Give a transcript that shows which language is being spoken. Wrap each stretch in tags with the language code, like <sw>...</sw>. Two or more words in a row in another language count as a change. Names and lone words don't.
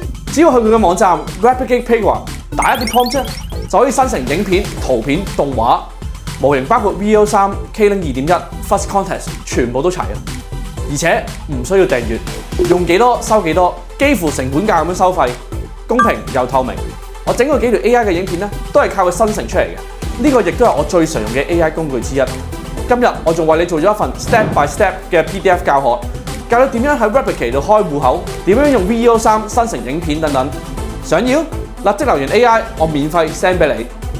<yue>只要去佢嘅網站 Replicate Playground 打一啲 prompt 就可以生成影片、圖片、動畫模型，包括 VO3、K-Link 2.1、Fuzz Context 全部都齊啊！而且唔需要訂閱，用幾多收幾多，幾乎成本價咁樣收費，公平又透明。我整過幾條 AI 嘅影片咧，都係靠佢生成出嚟嘅。呢個亦都係我最常用嘅 AI 工具之一。今日我仲為你做咗一份</yue> <en>step by step</en> <yue>嘅 PDF 教學，教你點樣喺 Replicate 度開戶口，點樣用 VO3 生成影片等等。想要？立即留言 AI，我免費 send 俾你。</yue>